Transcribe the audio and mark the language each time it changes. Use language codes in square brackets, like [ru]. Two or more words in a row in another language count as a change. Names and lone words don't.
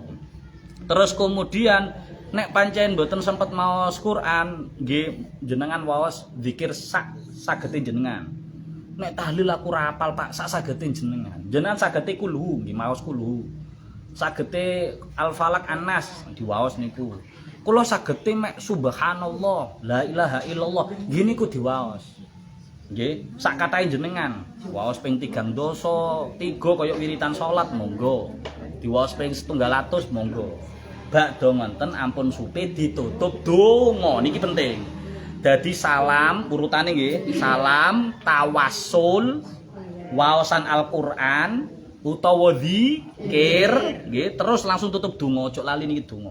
[jv] Terus kemudian nek pancen mboten sempet maos Quran, nggih jenengan waos zikir sagete jenengan. Nek tahlil aku ora apal Pak, sagete jenengan. Jenengan sagete kulhu, nggih maos kulhu. Sagete Al-Falaq An-Nas diwaos niku. Kula sagete mek [ar] سبحان الله، لا إله إلا الله, [jv] nggih niku diwaos. Nggih, sak katahe jenengan. Waos ping 3 dosa, 3 kaya wiritan salat monggo. Diwaos ping 700 monggo. Bakda ngoten ampun supe ditutup donga niki penting. Dadi salam urutane nggih, salam, tawassul, waosan Al-Qur'an utawa zikir nggih, terus langsung tutup donga, aja lali niki donga.